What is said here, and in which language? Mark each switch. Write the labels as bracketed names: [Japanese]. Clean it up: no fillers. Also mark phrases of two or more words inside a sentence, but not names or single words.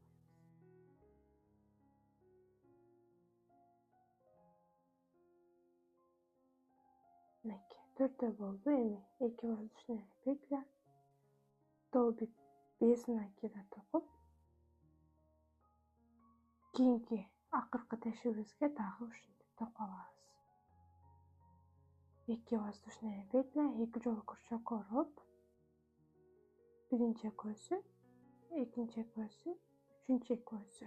[Kyrgyz] Мынакей 4 болду. Эми 2 [Russian] воздушная петля, столбик без накида [Kyrgyz] токуп, кийинки акыркы тешибизге дагы ушинтип токуп алабыз. 2 [Russian] воздушная петля, [Kyrgyz] 2 жолу крючокко уруп, биринчи экөөсү, экинчи экөөсү, үчүнчү экөөсү.